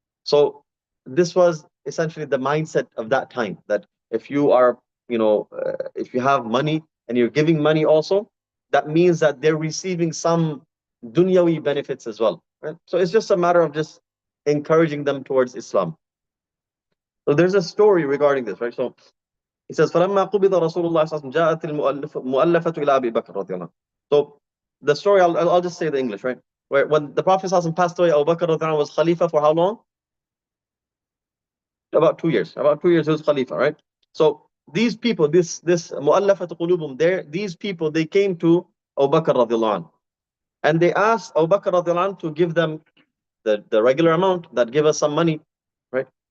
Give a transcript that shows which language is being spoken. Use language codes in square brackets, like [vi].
[en] So this was essentially the mindset of that time, that if you are, if you have money and you're giving money also, that means that they're receiving some dunyawi benefits as well, right? So it's just a matter of just encouraging them towards Islam. So there's a story regarding this, right? So he says, [ar] فَلَمَّا قُبِضَ رَسُولُ اللَّهِ صَلَّى اللَّهُ عَلَيْهِ وَسَلَّمَ جَاءَتِ الْمُؤَلَّفَةُ إِلَىٰ أَبِي بَكْرَ رَضِيَ اللَّهُ. [en] So the story, I'll just say the English, right? Where when the Prophet ﷺ passed away, Abu Bakr radiallahu anhu was Khalifa for how long? About 2 years. About 2 years he was Khalifa, right? So these people, this mu'allafat qulubum, these people, they came to Abu Bakr radiallahu anhu, and they asked Abu Bakr radiallahu anhu to give them the regular amount, that give us some money, right?